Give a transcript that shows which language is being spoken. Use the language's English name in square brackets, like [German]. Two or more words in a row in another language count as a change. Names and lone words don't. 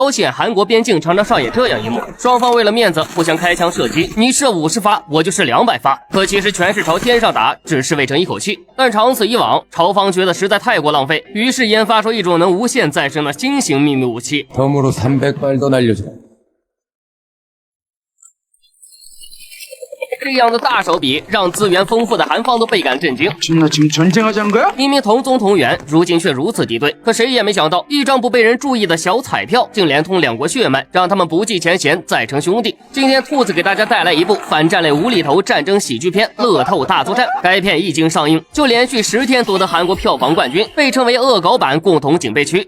[Chinese] 朝鲜、韩国边境常常上演这样一幕，双方为了面子互相开枪射击，你射50发，我就射200发，可其实全是朝天上打，只是为争一口气。但长此以往，朝方觉得实在太过浪费，于是研发出一种能无限再生的新型秘密武器。 [Korean] 덤으로 300발도 날려줘. [Chinese] 这样的大手笔让资源丰富的韩方都倍感震惊。 [Korean] 나 지금 전쟁하자는 거야? [Chinese] 明明同宗同源，如今却如此敌对。可谁也没想到，一张不被人注意的小彩票，竟连通两国血脉，让他们不计前嫌，再成兄弟。今天兔子给大家带来一部反战类无厘头战争喜剧片《乐透大作战》。该片一经上映，就连续10天夺得韩国票房冠军，被称为恶搞版共同警备区。